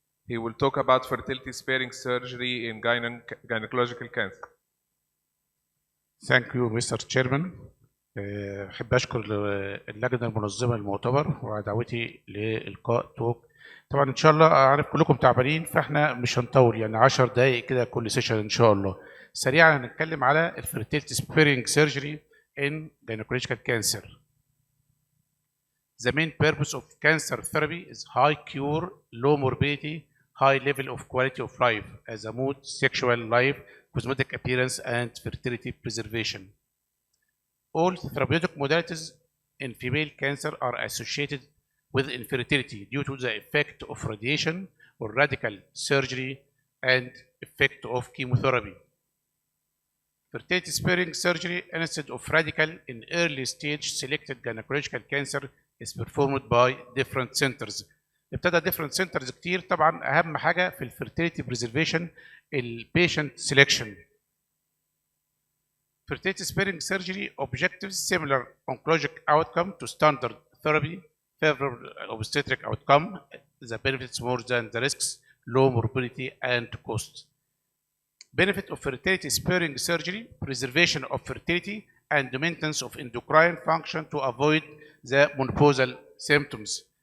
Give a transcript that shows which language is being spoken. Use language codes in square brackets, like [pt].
[en] He will talk about fertility-sparing surgery in gynecological cancer. Thank you, Mr. Chairman. [ar] أحب أشكر اللجنة المنظمة للمؤتمر ودعوتي لإلقاء توك. طبعا إن شاء الله أعرف كلكم تعبانين فإحنا مش هنطول، يعني 10 دقايق كده كل سيشن إن شاء الله. سريعا هنتكلم على [en] الفيرتيلتي sparing surgery in gynecological cancer. The main purpose of cancer therapy is high cure, low morbidity, high level of quality of life as a mood, sexual life, cosmetic appearance, and fertility preservation. All therapeutic modalities in female cancer are associated with infertility due to the effect of radiation or radical surgery and effect of chemotherapy. Fertility sparing surgery instead of radical in early stage selected gynecological cancer is performed by different centers. [ar] ابتدى [en] different centers [ar] كتير. طبعا أهم حاجة في الفيرتيليتي [en] preservation [ar] البيشنت [en] selection. Fertility sparing surgery objectives similar oncologic outcome to standard therapy, favorable obstetric outcome, the benefits more than the risks, low morbidity and cost. Benefit of fertility sparing surgery, preservation of fertility and maintenance of endocrine function to avoid the menopausal symptoms.